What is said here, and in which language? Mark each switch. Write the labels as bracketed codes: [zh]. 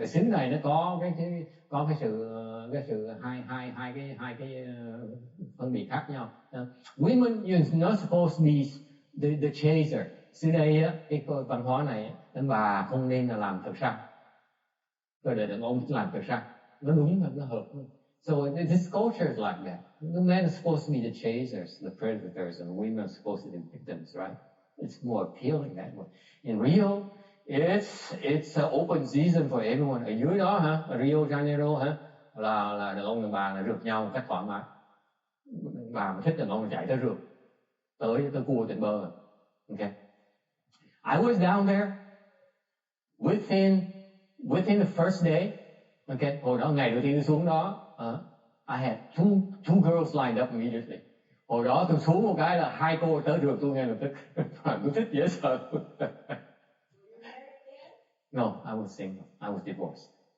[vi] Ở xứ này nó có cái sự hai cái phân biệt khác nhau. [en] Women, you're not supposed to be the chaser. [vi] Xứ đây cái văn hóa này, đàn bà không nên là làm thực săn, rồi để đàn ông làm thực săn. Nó đúng và nó hợp. [en] So this culture is like that. The men are supposed to be the chasers, the predators, and the women are supposed to be the victims, right? It's more appealing that way. In Rio, it's an open season for everyone. [vi] Ở dưới đó ở Rio Janeiro là đàn ông đàn bà là rượt nhau một cách thoải mái. Bà mà thích đàn ông chạy tới rượt, tới cua trên bờ. [en] Okay. I was down there within the first day. [vi] Okay, hồi đó ngày đầu tiên tôi xuống đó, [en] I had two girls lined up immediately. [vi] Hồi đó tôi xuống một cái là hai cô tới rượt tôi ngay lập tức. Tôi thích dễ sợ. [en] No, I was single. I was divorced.